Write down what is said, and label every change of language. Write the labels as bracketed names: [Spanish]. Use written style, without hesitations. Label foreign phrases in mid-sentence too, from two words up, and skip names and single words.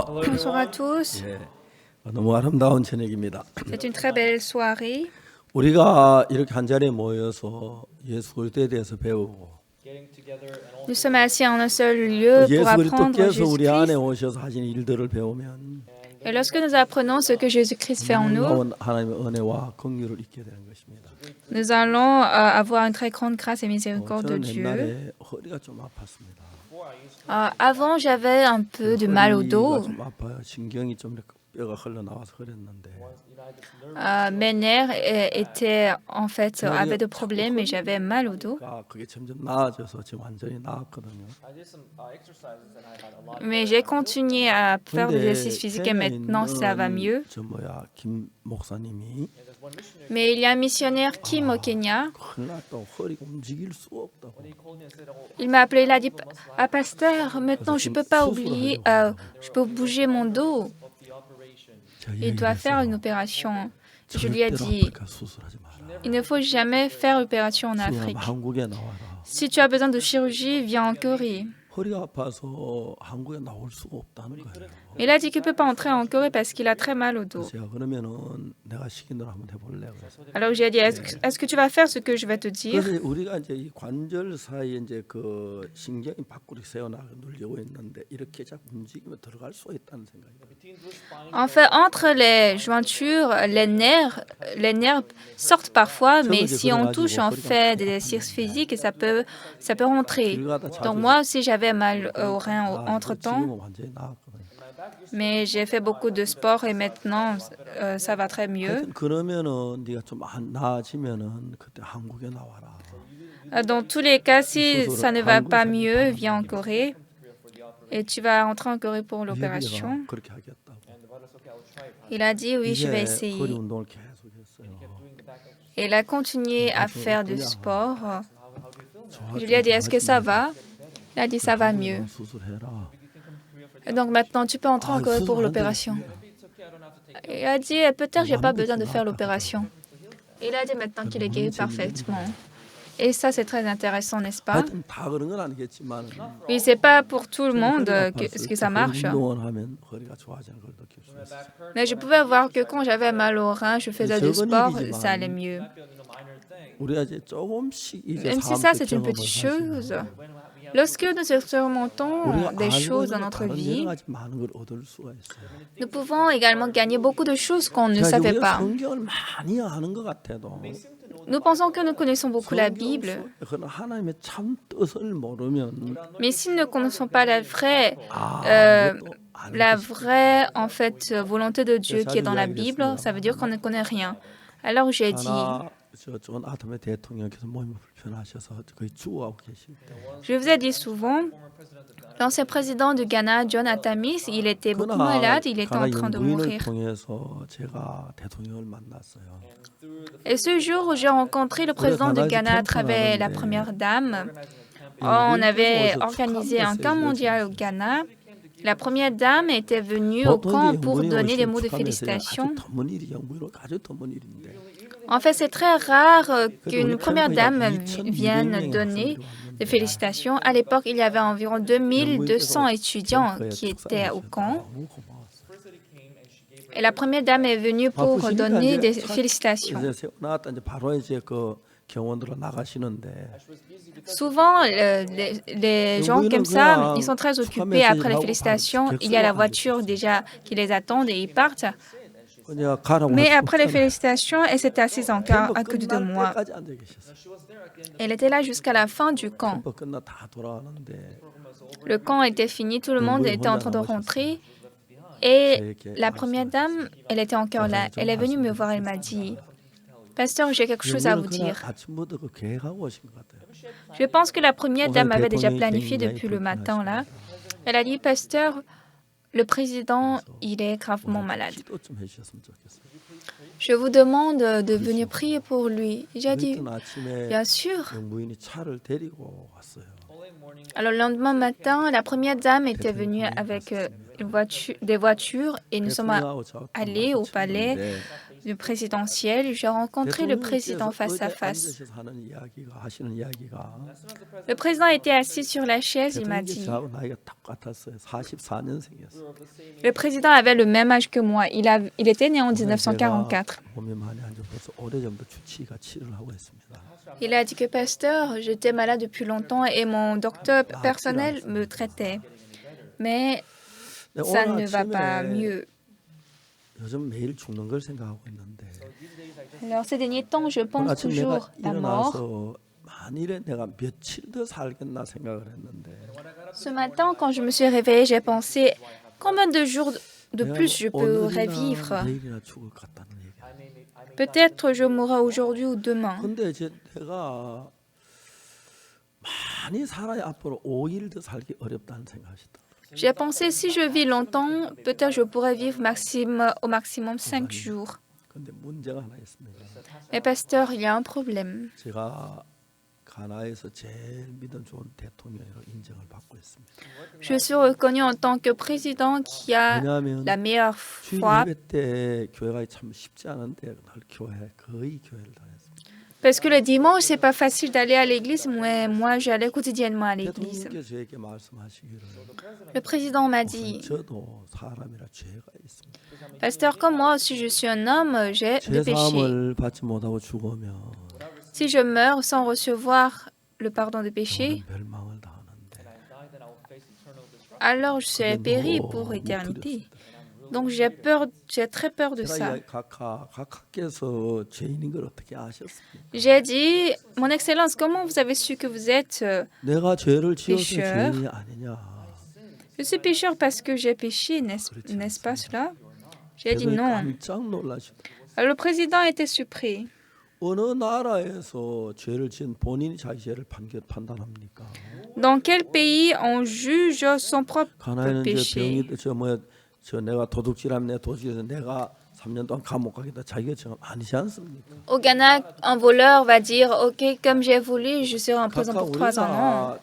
[French] Bonsoir à tous. [Korean] 예, 너무 아름다운 저녁입니다. [French] C'est une très belle soirée. [Korean] 우리가 이렇게 한 자리에 모여서 예수 그리스도에 대해서 배우고 [French] Nous sommes assis en un seul lieu pour [Korean] 예수 [French] apprendre [Korean] 그리스도께서 우리 안에 [French] Jésus-Christ. [Korean] 오셔서 하신 일들을 배우면 [French] Et lorsque nous apprenons ce que Jésus-Christ fait en nous, [Korean] 놀라운 하나님의 은혜와 긍휼을 잊게 되는 것입니다. [French] nous allons avoir une très grande grâce et miséricorde de [Korean] 저는 [French] Dieu. [Korean] 옛날에 허리가 좀 아팠습니다. [French] Avant, j'avais un peu de mal au [Korean] 허리가 [French] dos. [Korean] 좀 아파요. 신경이 좀 이렇게 뼈가 흘러나와서 그랬는데 [French] Mes nerfs avaient des problèmes et j'avais mal au dos. [Korean] 그게 점점 나아져서 지금 완전히 나았거든요. [French] Mais j'ai continué à faire des exercices physiques et maintenant ça va mieux. [Korean] 김 목사님이 [French] Mais il y a un missionnaire Kim au Kenya. [Korean] 큰일 났다고 허리가 움직일 수 없다고. [French] Il m'a appelé, il a dit ah, pasteur, maintenant je peux pas oublier, je peux bouger mon dos. Il doit faire une opération. Je lui ai dit, il ne faut jamais faire opération en Afrique. [Korean] 한국에 나와라. [French] Si tu as besoin de chirurgie, viens en Corée. [Korean] 허리가 아파서 한국에 나올 수가 없다는 거예요. [French] Il a dit qu'il ne peut pas entrer en Corée parce qu'il a très mal au dos. [Korean] 제가 그러면은 내가 시킨 대로 한번 해볼래 그래서. [French] Alors j'ai dit, est-ce que tu vas faire ce que je vais te dire? [Korean] 그래서 우리가 이제 이 관절 사이에 이제 그 신경이 밖으로 새어나가 눌리고 있는데 이렇게 자꾸 움직이면 들어갈 수가 있다는 생각이 들어요. [French] En fait, entre les jointures, les nerfs sortent parfois, mais si on touche, on fait des exercices physiques et ça peut rentrer. Donc moi aussi, j'avais mal au rein entre-temps, [Korean] 지금은 완전히 나았거든요. [French] mais j'ai fait beaucoup de sport et maintenant, ça va très mieux. [Korean] 하여튼 그러면은 네가 좀 나아지면은 그때 한국에 나와라. [French] Dans tous les cas, si ça ne va pas mieux, viens en Corée et tu vas rentrer en Corée pour l'opération. [Korean] 얘기가 그렇게 하겠다고. [French] Il a dit, oui, je vais [Korean] 이제 허리 [French] essayer. [Korean] 운동을 계속했어요. [French] Et il a continué à faire du sport. Je lui ai dit, est-ce que ça va? Il a dit, ça va mieux. [Korean] 수술해라. [French] Et donc maintenant, tu peux entrer en Corée pour l'opération. Il a dit, peut-être j'ai pas besoin de faire l'opération. Il a dit maintenant qu'il est guéri parfaitement. Et ça, c'est très intéressant, n'est-ce pas? [Korean] 하여튼 다 그런 건 아니겠지만 [French] Oui, c'est pas pour tout le monde que ça marche. [Korean] 운동을 하면 허리가 좋아지는 걸 느낄 수 있어요. [French] Mais je pouvais voir que quand j'avais mal au rein, je faisais du sport, ça allait mieux. [Korean] 우리가 이제 조금씩 이제 [French] Même si ça, c'est une petite chose. Lorsque nous expérimentons des choses dans notre vie, [Korean] 많은 걸 얻을 수가 있어요. [French] nous pouvons également gagner beaucoup de choses qu'on ne [Korean] 자, 이제 [French] savait [Korean] 우리가 [French] pas. [Korean] 성경을 많이 아는 것 같아도 [French] Nous pensons que nous connaissons beaucoup la Bible, [Korean] 그런 하나님의 참 뜻을 모르면 [French] mais si nous ne connaissons pas la vraie [Korean] 아무것도 안 [French] La vraie, volonté de Dieu qui est dans la Bible, ça veut dire qu'on ne connaît rien. Alors j'ai dit, [Korean] 하나 저존 아담의 대통령께서 몸이 불편하셔서 거의 죽어가고 계실 때 [French] Je vous ai dit souvent, l'ancien président du Ghana, John Atamis, il était beaucoup malade, il était en train de [Korean] 부인을 [French] mourir. [Korean] 통해서 제가 대통령을 만났어요. [French] Et ce jour où j'ai rencontré le président du Ghana à travers la première dame, on avait organisé un camp mondial au Ghana. La première dame était venue au camp pour donner des mots de félicitations. [Korean] 아주 드문 일이요. 아주 드문 일인데. [French] En fait, c'est très rare qu'une première dame vienne donner des félicitations. À l'époque, il y avait environ 2200 étudiants qui étaient au camp. [Korean] 너무 고마웠어요. [French] Et la première dame est venue pour donner des félicitations. [Korean] 이제 나왔다 이제 바로 이제 그 경원으로 나가시는데 [French] Souvent, les gens comme ça, ils sont très occupés après les félicitations. Il y a la voiture déjà qui les attend et ils partent. [Korean] 그냥 가라고 [French] Mais [Korean] 할 [French] après les [Korean] 수 없잖아요. [French] félicitations, elle s'était assise encore à côté de moi. [Korean] 끝날 때까지 앉아 계셨어요. [French] Elle était là jusqu'à la fin du camp. [Korean] 캠프 끝나 다 돌아가는데 [French] Le camp était fini, tout le monde était en train de rentrer. Et la première dame, elle était encore là. Elle est venue me voir, elle m'a dit, « Pasteur, j'ai quelque chose à vous [Korean] 그날 [French] dire. [Korean] 아침부터 그 계획하고 오신 것 같아요. » [French] Je pense que la première dame avait déjà planifié depuis le matin là. Elle a dit, « Pasteur, le président, il est gravement malade. [Korean] 기도 좀 해주셨으면 좋겠어요. [French] Je vous demande de venir prier pour lui. » J'ai dit, [Korean] 그랬던 아침에 [French] bien sûr. [Korean] 영부인이 차를 데리고 왔어요. [French] Alors le lendemain matin, la première dame était venue avec des voitures et nous sommes allés au palais du présidentiel. J'ai rencontré le président face à face. [Korean] 하시는 이야기가 [French] Le président était assis sur la chaise, il m'a dit. [Korean] 저하고 나이가 똑같았어요. 44년생이었어요. [French] Le président avait le même âge que moi. Il était né en 1944. [Korean] 몸이 많이 안 좋아서 오래전부터 주치의가 치료를 하고 있습니다. [French] Il a dit que pasteur, j'étais malade depuis longtemps et mon docteur personnel me traitait. Mais ça ne va pas mieux. [Korean] 요즘 매일 죽는 걸 생각하고 있는데 [French] Alors ces derniers temps, je [Korean] 오늘 [French] pense [Korean] 아침 [French] toujours [Korean] 내가 [French] à la mort. [Korean] 일어나서 만일에 내가 며칠 더 살겠나 생각을 했는데 [French] Ce matin, quand je me suis réveillée, j'ai pensé combien de jours de [Korean] 내가 [French] plus je pourrais [Korean] 오늘이나 [French] vivre. [Korean] 내일이나 죽을 것 같다는 얘기. [French] Peut-être je mourrai aujourd'hui ou demain. [Korean] 근데 이제 내가 많이 살아야 앞으로 5일 더 살기 어렵다는 생각이다. [French] J'ai pensé si je vis longtemps, peut-être je pourrais vivre au maximum 5 jours. [Korean] 근데 문제가 하나 있습니다. [French] Mais pasteur, il y a un problème. [Korean] 제가 가나에서 제일 믿음 좋은 대통령으로 인정을 받고 있습니다. [French] Je suis reconnu en tant que président qui a [Korean] 왜냐하면 [French] la meilleure [Korean] 주일 [French] foi [Korean] 예배 때 교회가 참 쉽지 않은데 늘 거의 교회를 다녔습니다. [French] parce que le dimanche, c'est pas facile d'aller à l'église, mais moi j'allais quotidiennement à l'église. [Korean] 대통령께서 저에게 말씀하시기를 [French] Le président m'a dit, [Korean] 저도 사람이라 죄가 있습니다. [French] pasteur, comme moi aussi je suis un homme, j'ai des [Korean] 죄 [French] péchés. [Korean] 사함을 받지 못하고 죽으면 [French] Si je meurs sans recevoir le pardon de péché, [Korean] 저는 멸망을 당하는데 [French] alors je serai péri pour éternité. Donc j'ai très peur de ça. [Korean] 제가 각하께서 죄인인 걸 어떻게 아셨습니까? [French] J'ai dit, mon Excellence, comment vous avez su que vous êtes [Korean] 내가 죄를 지어서 [French] pécheur. [Korean] 죄인이 아니냐? [French] Je suis pécheur parce que j'ai péché, n'est-ce pas cela? J'ai dit [Korean] 대통령이 [French] non. [Korean] 깜짝 놀라시더라고요. [French] Alors, le président était surpris. [Korean] 어느 나라에서 죄를 지은 본인이 자기 죄를 판단합니까? [French] Dans quel pays on juge son propre [Korean] 가나에는 이제 [French] péché? [Korean] 병이 저 내가 도둑질하면 내 도둑질해서 내가 3년 동안 감옥 가겠다 자기가 정말 아니지 않습니까? [French] Au Ghana, un voleur va dire, ok, comme j'ai voulu, je serai en prison [Korean] 각각 [French] pour 3 ans. Non.